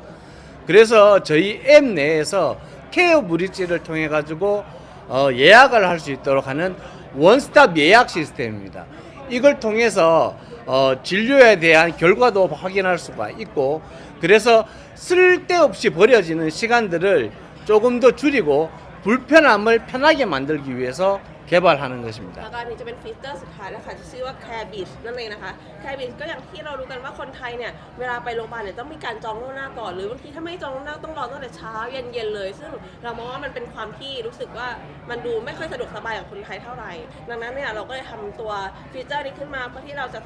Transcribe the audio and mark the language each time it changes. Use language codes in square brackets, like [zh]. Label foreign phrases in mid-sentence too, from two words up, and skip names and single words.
[ko] 그래서 저희 앱 내에서 케어 브릿지를 통해 가지고 예약을 할 수 있도록 하는 원스톱 예약 시스템입니다. 이걸 통해서 진료에 대한 결과도 확인할 수가 있고 그래서 쓸데없이 버려지는 시간들을 조금 더 줄이고 불편함을 편하게 만들기 위해서 개발하는 [th] แล้ว [ko] 것입니다. [th] ก็อันนี้จะเป็นฟีเจอร์สุดท้ายแล้วค่ะที่ชื่อว่า Care Beach นั่นเองนะคะ Care Beach ก็อย่างที่เรารู้กันว่าคนไทยเนี่ยเวลาไปโรงพยาบาลเนี่ยต้องมีการจองล่วงหน้าก่อนหรือบางทีถ้าไม่จองล่วงหน้าต้องรอตั้งแต่เช้าเย็ นๆเลย ซึ่งเรามองว่ามันเป็นความที่รู้สึกว่ามันดูไม่ค่อยสะดวกสบายกับคนไทยเท่าไหร่ดังนั้นเนี่ยเราก็เลยทำตัวฟีเจอร์นี้ขึ้นมาเพื่อที่เราจะ